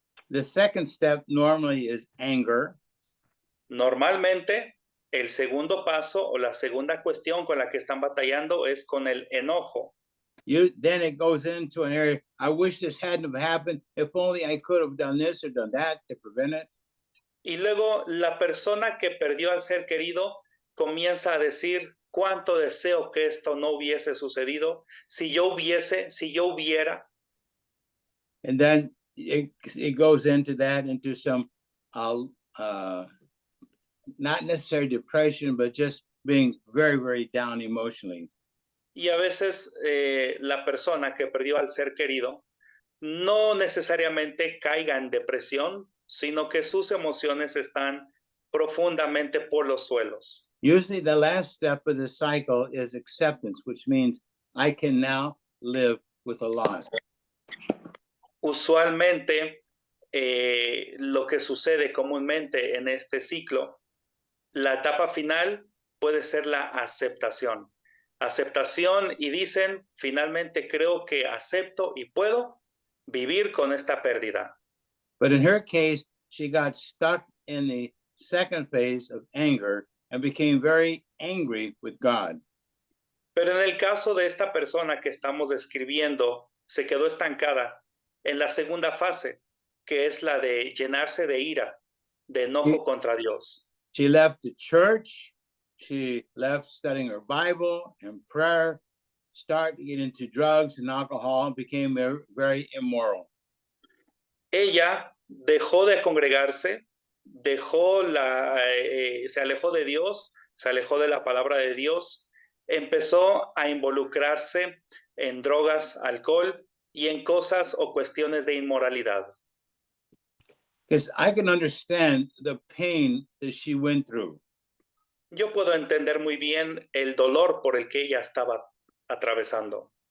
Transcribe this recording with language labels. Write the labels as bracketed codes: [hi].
[en] The second step normally is anger. [es] Normalmente, el segundo paso o la segunda cuestión con la que están batallando es con el enojo. [en] Then it goes into an area, I wish this hadn't have happened. If only I could have done this or done that to prevent it. [es] Y luego la persona que perdió al ser querido comienza a decir, cuánto deseo que esto no hubiese sucedido, si yo hubiera. [en] And then it goes into that, into some, not necessarily depression, but just being very, very down emotionally. [es] Y a veces la persona que perdió al ser querido no necesariamente caiga en depresión, sino que sus emociones están profundamente por los suelos. [en] Usually the last step of the cycle is acceptance, which means I can now live with a loss. [es] Usualmente lo que sucede comúnmente en este ciclo, la etapa final puede ser la aceptación. aceptación y dicen, finalmente creo que acepto y puedo vivir con esta pérdida. [en] But in her case, she got stuck in the second phase of anger and became very angry with God. [es] Pero en el caso de esta persona que estamos describiendo, se quedó estancada en la segunda fase, que es la de llenarse de ira, de enojo contra Dios. [en] She left the church. She left studying her Bible and prayer, started to get into drugs and alcohol, and became very immoral. [es] Ella dejó de congregarse, se alejó de Dios, se alejó de la palabra de Dios, empezó a involucrarse en drogas, alcohol y en cosas o cuestiones de inmoralidad. [en] Because I can understand the pain that she went through. [es] Yo puedo entender muy bien el dolor por el que ella estaba atravesando.